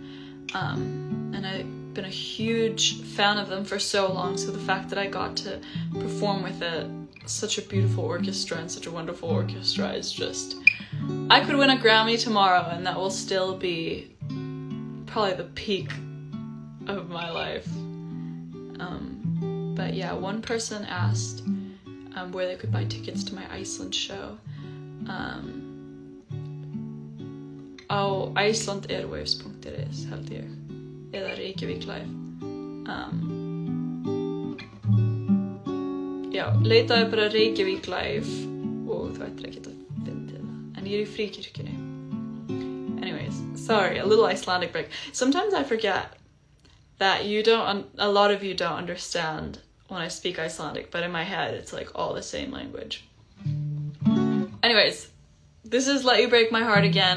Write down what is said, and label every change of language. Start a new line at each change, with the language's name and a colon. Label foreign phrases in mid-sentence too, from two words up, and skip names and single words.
English: And I've been a huge fan of them for so long, so the fact that I got to perform with such a beautiful orchestra and such a wonderful orchestra is just... I could win a Grammy tomorrow and that will still be probably the peak of my life. But yeah, one person asked where they could buy tickets to my Iceland show.
Icelandic: Á icelandairwaves.is held ég, eða Reykjavík Live. Já, leitaðu bara Reykjavík Live og þú ættir ekki að finna það. En ég í Fríkirkjunni.
English: Anyways, sorry, a little Icelandic break. Sometimes I forget that a lot of you don't understand when I speak Icelandic, but in my head it's like all the same language. Anyways, this is Let You Break My Heart Again.